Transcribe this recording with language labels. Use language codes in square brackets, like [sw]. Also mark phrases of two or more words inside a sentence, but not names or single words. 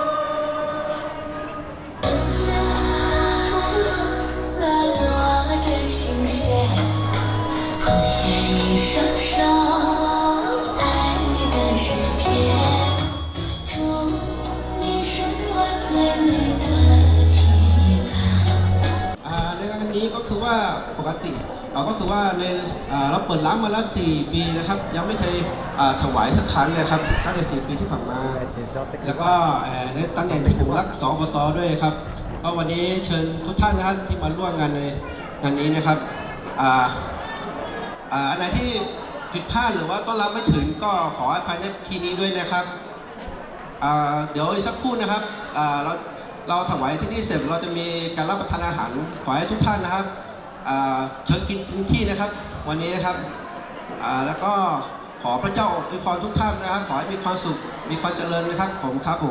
[zh] 来我的心弦，谱写一首首爱的诗篇。祝你是我最美的期盼。 [th] ในงานนี้ก็คือว่าปกติก็คือว่าในเราเปิดร้านมาแล้ว4 ปีนะครับยังไม่เคยถวายสักครั้งเลยครับตั้งแต่4 ปีที่ผ่านมาแล้วก็ในตำแหน่งที่ผมรัก2 อบต. ด้วยครับก็วันนี้เชิญทุกท่านนะครับที่มาร่วมงานในงานนี้นะครับอันไหนที่ผิดพลาดหรือว่าต้อนรับไม่ถึงก็ขออภัยในที่นี้ด้วยนะครับเดี๋ยวอีกสักครู่นะครับเราถวายที่นี่เสร็จเราจะมีการรับประทานอาหารขอให้ทุกท่านนะครับเชิญกินถึงที่นะครับวันนี้นะครับแล้วก็ขอพระเจ้าอวยพรทุกท่านนะครับขอให้มีความสุขมีความเจริญนะครับผมครับผม